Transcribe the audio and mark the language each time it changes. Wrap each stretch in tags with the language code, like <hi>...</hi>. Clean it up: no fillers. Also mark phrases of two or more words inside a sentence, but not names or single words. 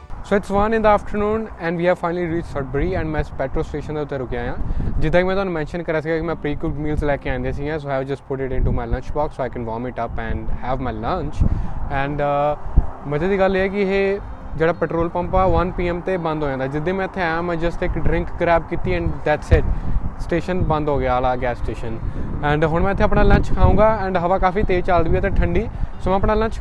<en>So it's 1 in the afternoon and we have finally reached Sudbury and</en> <pa>ਮੈਂ ਇਸ</pa> <en>petrol station</en> <pa>ਦੇ ਉੱਤੇ ਰੁਕਿਆ ਹਾਂ ਜਿੱਦਾਂ ਕਿ ਮੈਂ ਤੁਹਾਨੂੰ ਮੈਂਸ਼ਨ ਕਰਿਆ ਸੀਗਾ ਕਿ ਮੈਂ</pa> <en>pre cooked meals</en> <pa>ਲੈ ਕੇ ਆਉਂਦੇ ਸੀ</pa> <en>so I just put it into my lunch box so I can warm it up and have my lunch and</en> <pa>ਮਜ਼ੇ ਦੀ ਗੱਲ ਇਹ ਹੈ ਕਿ ਇਹ ਜਿਹੜਾ ਪੈਟਰੋਲ ਪੰਪ ਆ 1 PM ਤੇ ਬੰਦ ਹੋ ਜਾਂਦਾ ਜਿੱਦਾਂ ਮੈਂ ਇੱਥੇ ਆਇਆ ਮੈਂ ਜਸਟ ਇੱਕ</pa> <en>drink grab</en> <pa>ਕੀਤੀ</pa> <en>and that's it</en> <pa>ਸਟੇਸ਼ਨ ਬੰਦ ਹੋ ਗਿਆ ਵਾਲਾ</pa> <en>gas station</en> <pa>ਐਂਡ ਹੁਣ ਮੈਂ ਇੱਥੇ ਆਪਣਾ ਲੰਚ ਖਾਊਂਗਾ ਐਂਡ ਹਵਾ ਕਾਫੀ ਤੇਜ਼ ਚੱਲਦੀ ਵੀ ਹੈ ਅਤੇ ਠੰਡੀ ਸੋ ਮੈਂ ਆਪਣਾ ਲੰਚ</pa>